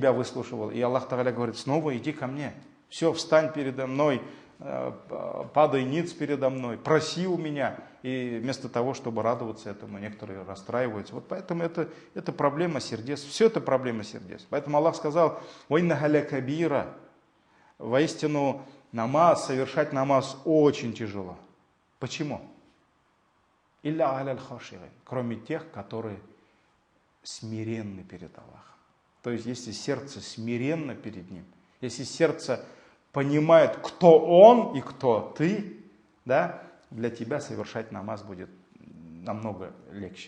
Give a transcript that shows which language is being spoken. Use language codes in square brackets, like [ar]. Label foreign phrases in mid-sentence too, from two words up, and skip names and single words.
[ru] И Аллах Тааля говорит, снова иди ко мне. Все, встань передо мной, падай ниц передо мной, проси у меня. И вместо того, чтобы радоваться этому, некоторые расстраиваются. Вот поэтому это проблема сердец. Все это проблема сердец. Поэтому Аллах сказал: [ar] «وإنها لكبيرة». [ru] Воистину, совершать намаз очень тяжело. Почему? [ar] «إلا على الخاشعين». [ru] Кроме тех, которые смиренны перед Аллахом. То есть, если сердце смиренно перед Ним, если сердце понимает, кто Он и кто ты, да, для тебя совершать намаз будет намного легче.